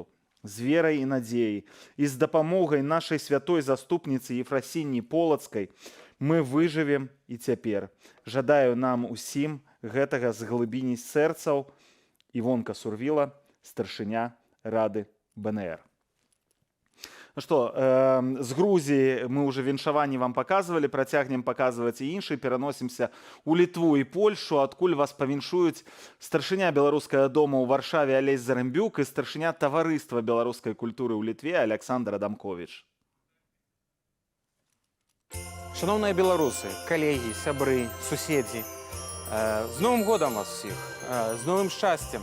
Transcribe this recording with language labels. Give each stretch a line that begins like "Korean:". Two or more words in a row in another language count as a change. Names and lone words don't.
Belarusian: З верай і надзеяй і з дапамогай нашай святой заступніцы Ефрасіні Полацкай мы выжывем і цяпер. Жадаю нам усім гэтага з глыбіні сэрцаў. Івонка Сурвіла, старшыня Рады БНР.
Russian: Ну что, с Грузии мы уже
Belarusian: віншаванні
Russian: вам показывали,
Belarusian: працягнем показывать и іншыя, пераносимся у Литву и Польшу, адкуль вас павіншуюць старшыня беларускага дома ў Варшаве Алесь Зарымбюк и старшыня таварыства беларускай культуры ў Літве Александр Адамкович. Шановные
Russian: белорусы, коллеги,
Belarusian: сябры, суседзі, з Новым годом вас всіх, з новым шчасцем.